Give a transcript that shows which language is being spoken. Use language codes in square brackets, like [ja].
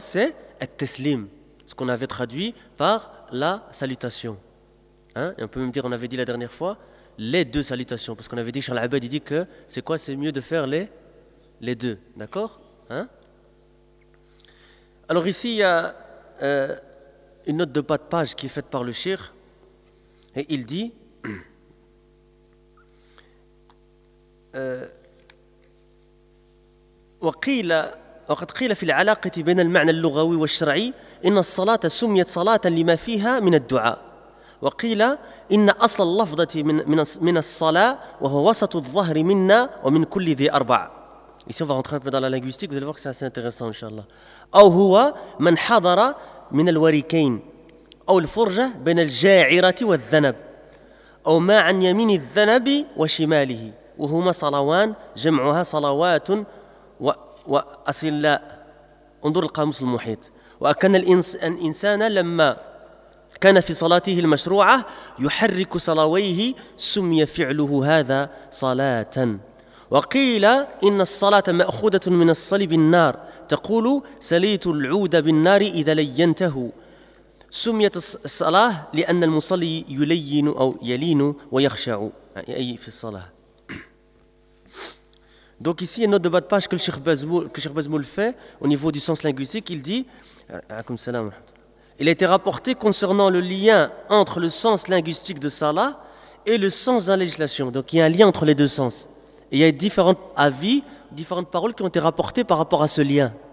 [fr] C'est At-Taslim, ce qu'on avait traduit par la salutation. Hein? Et on peut même dire, on avait dit la dernière fois, les deux salutations. Parce qu'on avait dit, Charles Abed, il dit que c'est quoi ? C'est mieux de faire les deux. D'accord ? Hein? Alors ici, il y a une note de bas de page qui est faite par le Cheikh. Et il dit [ar] وقيل وقد قيل في العلاقة بين المعنى اللغوي والشرعي إن الصلاة سميت صلاة لما فيها من الدعاء وقيل إن أصل اللفظة من الصلاة وهو وسط الظهر منا ومن كل ذي أربع. [fr] Ici on va rentrer un peu dans la linguistique, vous allez voir que c'est assez intéressant, inshallah. [ar] أو هو من حضر من الوريكين أو الفرجة بين الجاعرة والذنب أو ما عن يمين الذنب وشماله وهما صلوان جمعها صلوات و وأصل لا انظر القاموس المحيط وأكن الإنسان لما كان في صلاته المشروعة يحرك صلويه سمي فعله هذا صلاة وقيل إن الصلاة مأخوذة من الصليب النار تقول سليت العود بالنار إذا لينته سميت الصلاة لأن المصلي يلين أو يلين ويخشع أي في الصلاة. [fr] Donc ici, une note de bas de page que Cheikh Bezmoul fait au niveau du sens linguistique, il dit « Il a été rapporté concernant le lien entre le sens linguistique de Salah et le sens de la législation. » Donc il y a un lien entre les deux sens. Et il y a différents avis, différentes paroles qui ont été rapportées par rapport à ce lien.